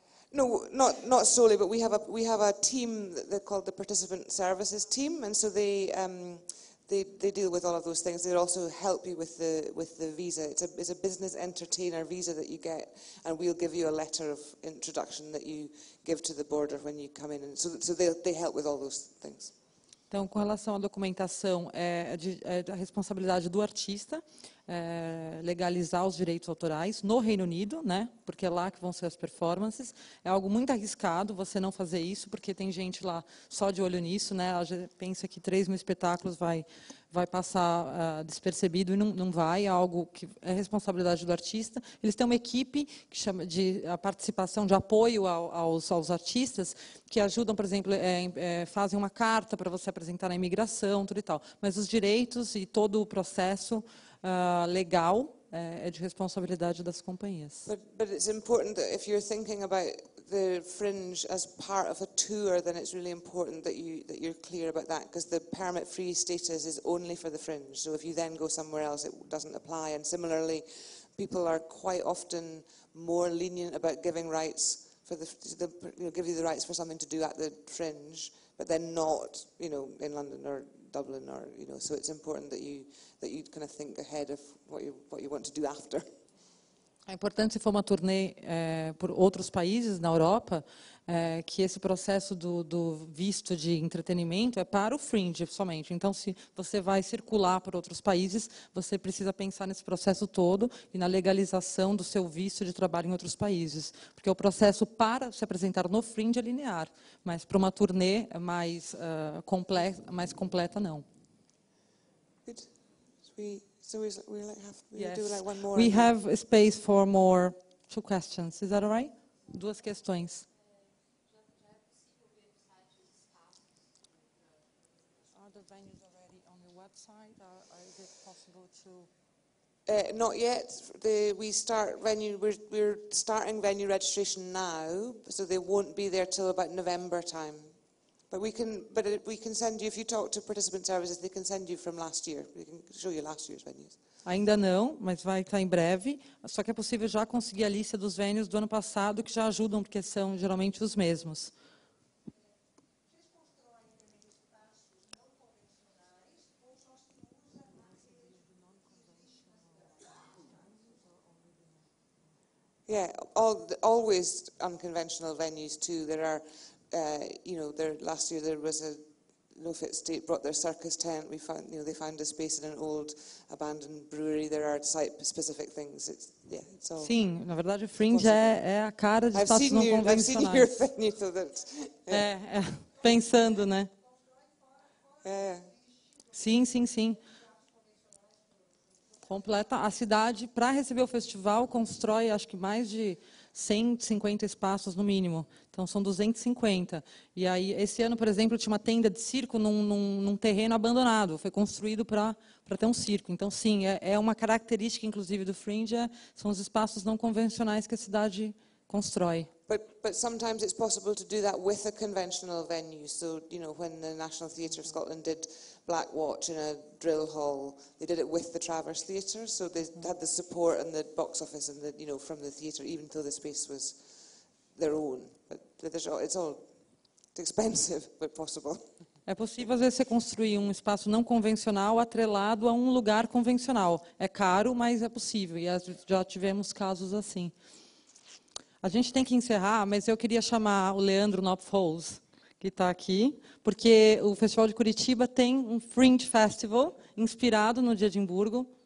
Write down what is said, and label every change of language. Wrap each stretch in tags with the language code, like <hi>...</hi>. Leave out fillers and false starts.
<en>No, not solely, but we have a team that they're called the Participant Services Team, and so they deal with all of those things. They also help you with the visa. It's a business entertainer visa that you get, and we'll give you a letter of introduction that you give to the border when you come in, and so they help with all those things.</en> <pt>Então, com relação à documentação, é da responsabilidade do artista legalizar os direitos autorais no Reino Unido, né? Porque é lá que vão ser as performances. É algo muito arriscado você não fazer isso, porque tem gente lá só de olho nisso, né? Ela já pensa que 3.000 espetáculos vai passar despercebido, e não vai. É algo que é responsabilidade do artista. Eles têm uma equipe que chama de a participação, de apoio aos artistas, que ajudam, por exemplo, fazem uma carta para você apresentar na imigração, tudo e tal. Mas os direitos e todo o processo legal é de responsabilidade das companhias.</pt> <en>But it's important that if you're thinking about the Fringe as part of a tour, then it's really important that you're clear about that, because the permit-free status is only for the Fringe. So if you then go somewhere else, it doesn't apply. And similarly, people are quite often more lenient about giving rights for give you the rights for something to do at the Fringe, but then not, you know, in London or Dublin, or, you know. So it's important that you kind of think ahead of what you want to do after.</en> <pt>É importante, se for uma turnê por outros países na Europa, que esse processo do visto de entretenimento é para o Fringe somente. Então, se você vai circular por outros países, você precisa pensar nesse processo todo e na legalização do seu visto de trabalho em outros países. Porque o processo para se apresentar no Fringe é linear, mas para uma turnê mais completa, não.</pt> <en>Good. So we Yes. do like one more. We have space for more 2 questions. Is that all right?</en> <pt>2 questões.</pt> <en>Are the venues already on your website, or is it possible to? Not yet. We're starting venue registration now, so they won't be there till about November time. But we can send you, if you talk to participant services, they can send you from last year. We can show you last year's venues.</en> <pt>Ainda não, mas vai estar em breve. Só que é possível já conseguir a lista dos venues do ano passado, que já ajudam, porque são geralmente os mesmos.</pt> <en>Yeah, always unconventional venues too. There are, last year there was a No Fit State brought their circus tent. We found, they found a space in an old abandoned brewery. There are site-specific things. It's all.</en> <pt>Sim, na verdade o Fringe é a cara de espaços não convencionais.</pt> <en>I've seen your venue, so that.</en> <pt>Pensando, né? É. Sim. Completa. A cidade, para receber o festival, constrói, acho que mais de 150 espaços no mínimo. Então, são 250. E aí, esse ano, por exemplo, tinha uma tenda de circo num terreno abandonado. Foi construído para ter um circo. Então, sim, é uma característica, inclusive, do Fringe, são os espaços não convencionais que a cidade constrói.</pt> <en>But sometimes it's possible to do that with a conventional venue. So, when the National Theatre of Scotland did Black Watch in a drill hall, they did it with the Traverse Theatre. So they had the support and the box office and from the theatre, even though the space was their own. But it's expensive, but possible.</en> <pt>É possível, às vezes, você construir um espaço não convencional atrelado a um lugar convencional. É caro, mas é possível. E já tivemos casos assim. A gente tem que encerrar, mas eu queria chamar o Leandro Knopfholz, que está aqui, porque o Festival de Curitiba tem um Fringe Festival inspirado no de Edimburgo.</pt>